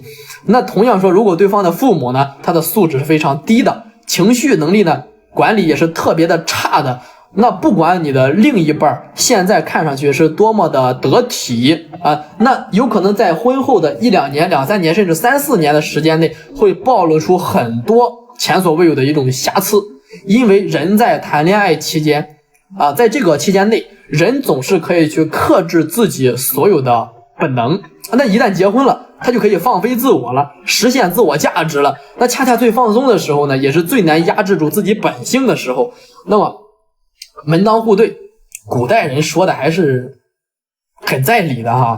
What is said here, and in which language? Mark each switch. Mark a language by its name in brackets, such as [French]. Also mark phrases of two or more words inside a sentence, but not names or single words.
[Chinese] 那同樣說，如果对方的父母呢，他的素質是非常低的，情緒能力呢管理也是特別的差的，那不管你的另一半現在看上去是多麼的得體那有可能在婚後的1-2年、2-3年甚至3-4年的時間內，會暴露出很多前所未有的一種瑕疵。因為人在談戀愛期間在這個期間內，人總是可以去克制自己所有的本能，那一旦結婚了，他就可以放飞自我了，實現自我價值了。那恰恰最放鬆的時候呢，也是最難壓制住自己本性的時候。那麼門當戶對，古代人說的還是很在理的哈。